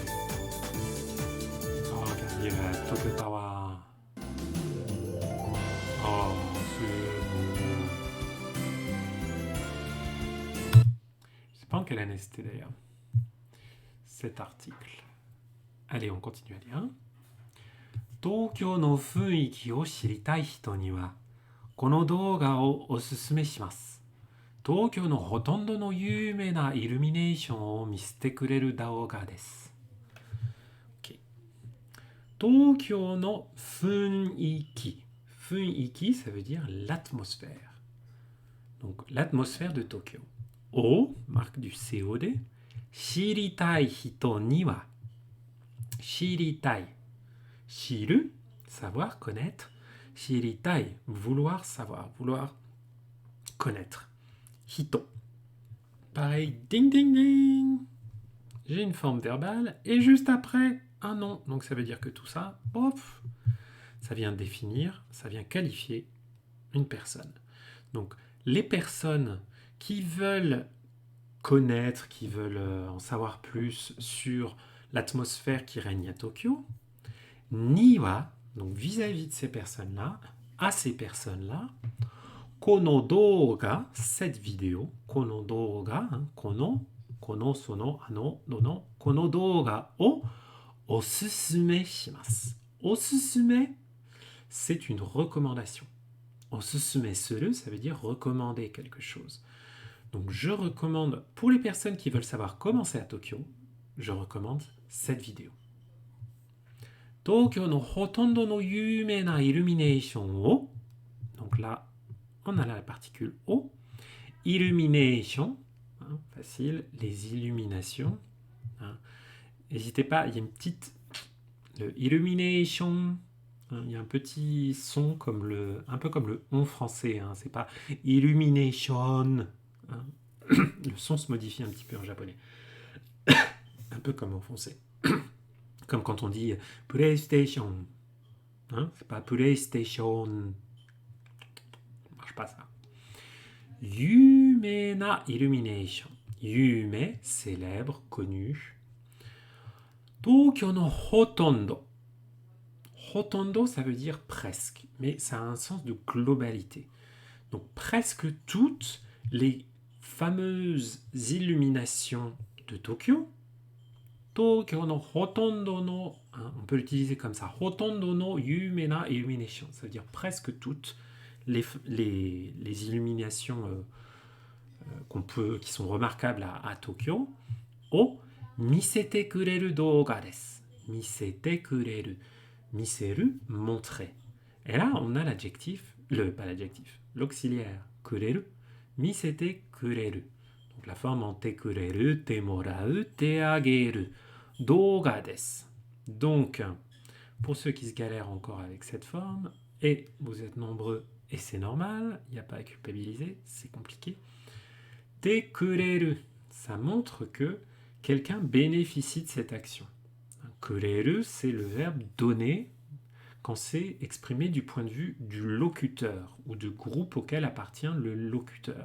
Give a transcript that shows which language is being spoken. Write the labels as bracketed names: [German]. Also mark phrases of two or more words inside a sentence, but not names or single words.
[French] Oh, regardez la Tokyo Tower. Oh, c'est beau. Je sais pas en quelle année c'était d'ailleurs, cet article. Allez, on continue à lire. [Japanese] 東京の雰囲気を知りたい人には, この動画をおすすめします。東京のほとんどの有名なイルミネーションを見せてくれる動画です。Okay. 東京の雰囲気。雰囲気, [French] ça veut dire l'atmosphère. Donc l'atmosphère de Tokyo. O, marque du COD. [Japanese] 知りたい人には。知りたい。知る, [French] savoir, connaître. [Japanese] 知りたい, [French] vouloir savoir, vouloir connaître. Hito. Pareil, ding ding ding. J'ai une forme verbale et juste après un nom. Donc ça veut dire que tout ça, bof, ça vient définir, ça vient qualifier une personne. Donc les personnes qui veulent connaître, qui veulent en savoir plus sur l'atmosphère qui règne à Tokyo, niwa, donc vis-à-vis de ces personnes-là, à ces personnes-là, [Japanese] この動画, [French] cette vidéo, [Japanese] この動画、この、その、あの、どの、この動画をおすすめします. [French] Osusume, c'est une recommandation. [Japanese] おすすめする, [French] ça veut dire recommander quelque chose. Donc je recommande, pour les personnes qui veulent savoir comment c'est à Tokyo, je recommande cette vidéo. [Japanese] 東京のほとんどの有名なイルミネーションを. [French] Donc là, on a la particule o. Illumination, hein, facile, les illuminations. Hein. N'hésitez pas, il y a une petite... Le illumination, hein, il y a un petit son comme un peu comme le on français. Hein, c'est pas illumination. Hein. Le son se modifie un petit peu en japonais. Un peu comme en français. Comme quand on dit PlayStation. Hein, c'est pas PlayStation. Ça marche pas ça. [Japanese] 有名なイルミネーション. [French] Yume, célèbre, connu. [Japanese] 東京のほとんど. [French] Hotondo, ça veut dire presque, mais ça a un sens de globalité. Donc presque toutes les fameuses illuminations de Tokyo. [Japanese] 東京のほとんどの, [French] hein, on peut l'utiliser comme ça. [Japanese] ほとんどの有名なイルミネーション. [French] Ça veut dire presque toutes les illuminations qui sont remarquables à Tokyo, [Japanese] を見せてくれる動画です. 見せてくれる. [French] Miseru, montrer. Et là, on a l'auxiliaire [Japanese] くれる、見せてくれる. [French] Donc la forme en [Japanese] てくれる、てもらう、てあげる. 動画です. [French] Donc, pour ceux qui se galèrent encore avec cette forme, et vous êtes nombreux, et c'est normal, il n'y a pas à culpabiliser, c'est compliqué. [Japanese] てくれる, [French] ça montre que quelqu'un bénéficie de cette action. Kureru, c'est le verbe donner quand c'est exprimé du point de vue du locuteur ou du groupe auquel appartient le locuteur.